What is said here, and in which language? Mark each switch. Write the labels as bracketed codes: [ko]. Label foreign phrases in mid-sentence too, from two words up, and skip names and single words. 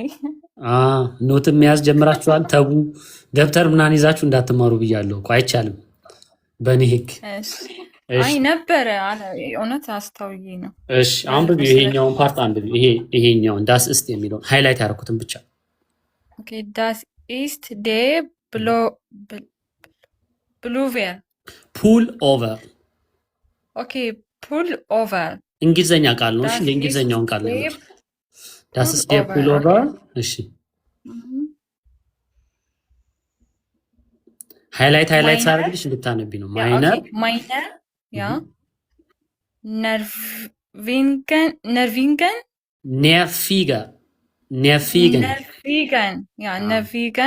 [am] ኖት መያዝ ጀምራችኋል? ተቡ ደብተር ምናምን ይዛችሁ እንዳትማሩ ብያለሁ እኮ አይቻልም በእኔ ህግ። አይ ነበረ እውነት አስታውዬ ነው። እሺ አንብቢ፣ ይሄኛውን ፓርት አንብቢ። ይሄኛውን [de] das ist [am] የሚለውን ሃይላይት ያደረኩትን ብቻ። [de] ኦኬ ዳስ ist der Pullover. [en] Pull over. Okay, pull over. [am] እንግሊዘኛ ቃል ነው። እሺ የእንግሊዘኛውን ቃል ነው። [de] Das ist der Pullover. [am] እሺ ሃይላይት ሳደርግልሽ እንድታነቢ ነው። ማይነር ያ ነርቪገን